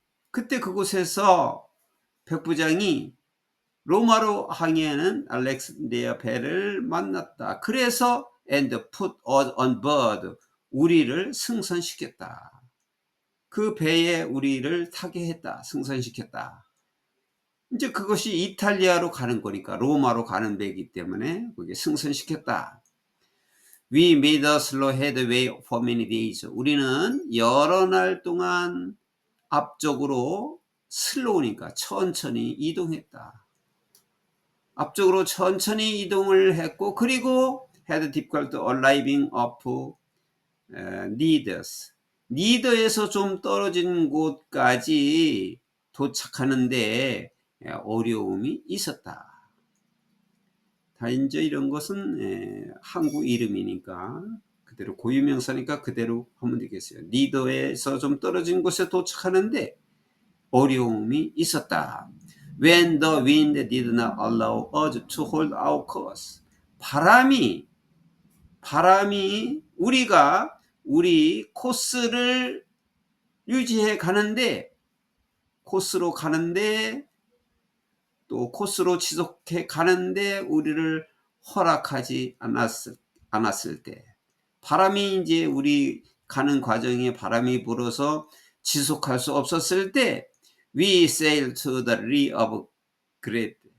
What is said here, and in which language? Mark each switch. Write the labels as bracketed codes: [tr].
[ko] 그때 그곳에서 백부장이 로마로 항해하는 알렉산드리아 배를 만났다. 그래서 [en] and put us on board, [ko] 우리를 승선시켰다. 그 배에 우리를 타게 했다, 승선시켰다. 이제 그것이 이탈리아로 가는 거니까, 로마로 가는 배이기 때문에 그게 승선시켰다. [en] We made a slow headway for many days. [ko] 우리는 여러 날 동안 앞쪽으로 슬로우니까 천천히 이동했다. 앞쪽으로 천천히 이동을 했고, 그리고 [en] had difficulty arriving up Knidos. [ko] 니더에서 좀 떨어진 곳까지 도착하는데 어려움이 있었다. 다 이제 이런 것은 항구 이름이니까 그대로 고유명사니까 그대로 하면 되겠어요. 니더에서 좀 떨어진 곳에 도착하는데 어려움이 있었다. [en] When the wind did not allow us to hold our course. [ko] 바람이 우리 코스를 유지해 가는데, 코스로 가는데, 또 코스로 지속해 가는데 우리를 허락하지 않았을 때, 바람이 이제 우리 가는 과정에 바람이 불어서 지속할 수 없었을 때, [en] we sailed to the lee of Crete.